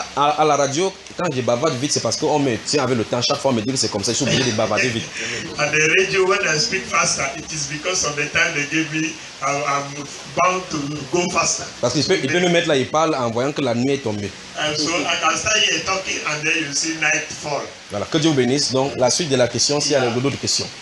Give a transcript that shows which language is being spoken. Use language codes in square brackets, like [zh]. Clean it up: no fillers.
[fr] À la radio, quand je bavarde vite, c'est parce qu'on me tient avec le temps. Chaque fois, on me dit que c'est comme ça. Je suis obligé de bavarder vite. À la radio, [en] when I speak faster, it is because of the time they give me. I'm bound to go faster. [fr] Parce qu'il peut me mettre là, il parle en voyant que la nuit est tombée. [en] So I can start here talking and then you see night fall. [fr] Voilà, que Dieu vous bénisse. Donc, la suite de la question, s'il y a d'autres questions.